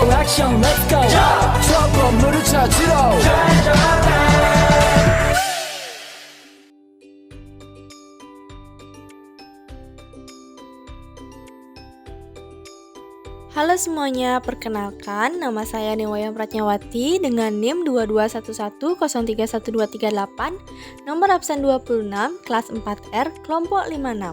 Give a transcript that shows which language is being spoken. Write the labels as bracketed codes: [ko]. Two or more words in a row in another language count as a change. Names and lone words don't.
[ko] 액션 [en] let's go [ko] 저 건물을 찾으러 [id] Halo semuanya, perkenalkan nama saya Newaya Pratnyawati dengan NIM 2211031238, nomor absen 26, kelas 4R, kelompok 56.